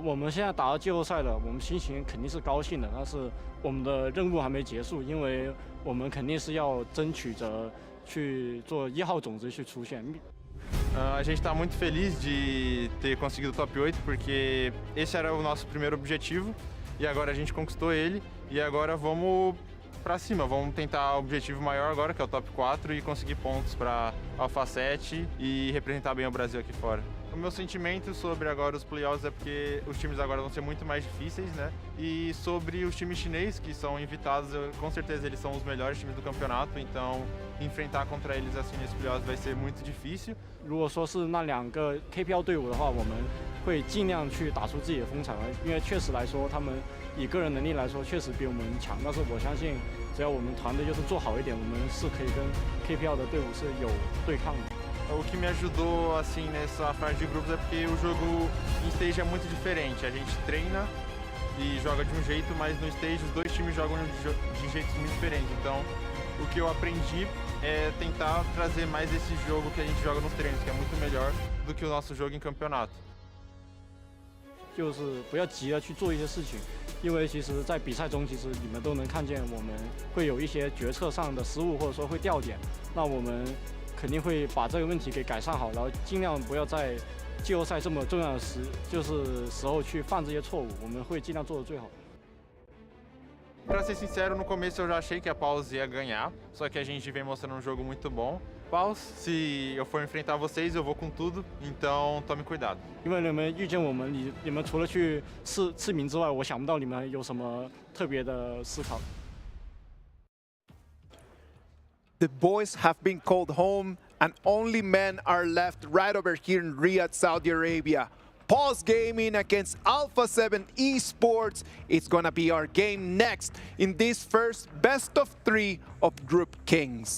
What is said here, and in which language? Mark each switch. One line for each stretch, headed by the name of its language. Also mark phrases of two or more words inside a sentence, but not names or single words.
Chinese: 我们现在打到季后赛了，我们心情肯定是高兴的，但是我们的任务还没结束，因为我们肯定是要争取着去做1号种子去出现。
Portuguese: A gente está muito feliz de ter conseguido o top 8, porque esse era o nosso primeiro objetivo e agora a gente conquistou ele e agora vamos para cima, vamos tentar o objetivo maior agora, que é o top 4 e conseguir pontos para Alpha 7 e representar bem o Brasil aqui fora. O meu sentimento sobre agora os playoffs é porque os times agora vão ser muito mais difíceis, né? E sobre os times chineses que são invitados, com certeza eles são os melhores times do campeonato, então enfrentar contra eles assim nesse playoffs vai ser muito difícil.
Chinese: 如果说是那2个 KPL 队伍的话，我们会尽量去打出自己的风采来，因为确实来说，他们以个人能力来说确实比我们强，但是我相信，只要我们团队就是做好一点，我们是可以跟 KPL 的队伍是有对抗的。
Portuguese: O que me ajudou assim nessa fase de grupos é porque o jogo em stage é muito diferente. A gente treina e joga de um jeito, mas no stage os dois times jogam de jeitos muito diferentes. Então, o que eu aprendi é tentar trazer mais esse jogo que a gente joga nos treinos, que é muito melhor do que o nosso jogo em campeonato.
Chinese: 就是不要急着去做一些事情，因为其实在比赛中，其实你们都能看见我们会有一些决策上的失误，或者说会掉点，那我们 肯定会把这个问题给改善好，然后尽量不要在季后赛这么重要的时候去犯这些错误，我们会尽量做得最好。
Portuguese: Pra ser sincero, no começo eu já achei que a Paus ia ganhar, só que a gente vem mostrando um jogo muito bom. Paus, se eu for enfrentar vocês, eu vou com tudo, então tome cuidado.
Chinese: 因为你们遇见我们，你们除了去刺名之外，我想不到你们有什么特别的思考。
English: The boys have been called home and only men are left right over here in Riyadh, Saudi Arabia. Pause Gaming against Alpha 7 Esports. It's gonna be our game next in this first best of 3 of Group Kings.